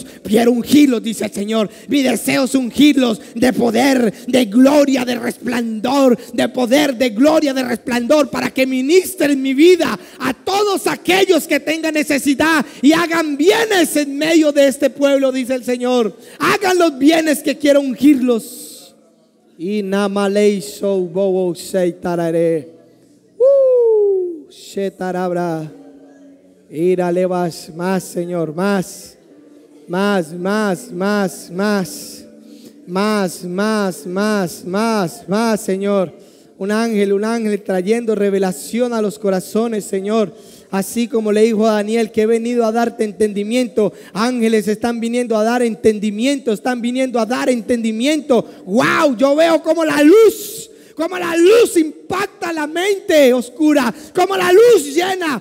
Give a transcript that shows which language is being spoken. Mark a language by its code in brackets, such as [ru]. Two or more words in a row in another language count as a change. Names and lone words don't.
[es] Quiero ungirlos, dice el Señor. Mi deseo es ungirlos de poder, de gloria, de resplandor, de poder, de gloria, de resplandor, para que ministren mi vida a todos aquellos que tengan necesidad y hagan bienes en medio de este pueblo, dice el Señor. Hagan los bienes que quiero ungirlos. Y namalei sou bobo seitarare. Shetarabra. Írale más, Señor, más, Señor. Un ángel trayendo revelación a los corazones, Señor. Así como le dijo a Daniel que he venido a darte entendimiento, ángeles están viniendo a dar entendimiento, Wow, yo veo como la luz impacta la mente oscura, como la luz llena.